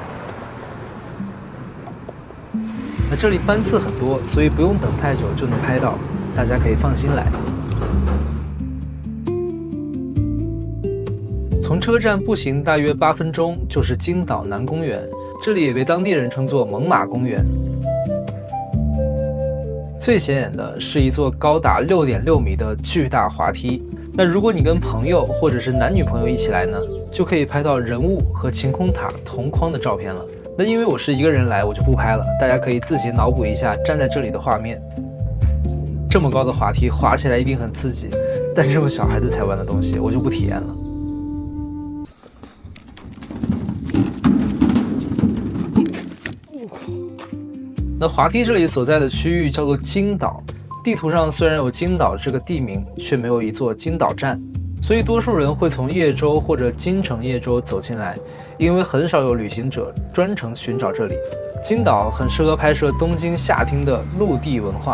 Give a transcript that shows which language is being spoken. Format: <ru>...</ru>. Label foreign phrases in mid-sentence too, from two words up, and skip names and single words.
<zh>那這裡班次很多，所以不用等太久就能拍到，大家可以放心來。從車站步行大約8分鐘就是京島南公園，這裡也被當地人稱作猛犸公園。最顯眼的是一座高達6.6米的巨大滑梯。那如果你跟朋友或者是男女朋友一起來呢，就可以拍到人物和晴空塔同框的照片了。那因為我是一個人來，我就不拍了，大家可以自行腦補一下站在這裡的畫面。這麼高的滑梯滑起來一定很刺激，但是這種小孩子才玩的東西，我就不體驗了。那滑梯這裡所在的區域叫做京島，地圖上雖然有京島這個地名，卻沒有一座京島站，所以多數人會從葉州或者京城葉州走進來，因為很少有旅行者專程尋找這裡。京島很適合拍攝東京夏町的陸地文化。</zh>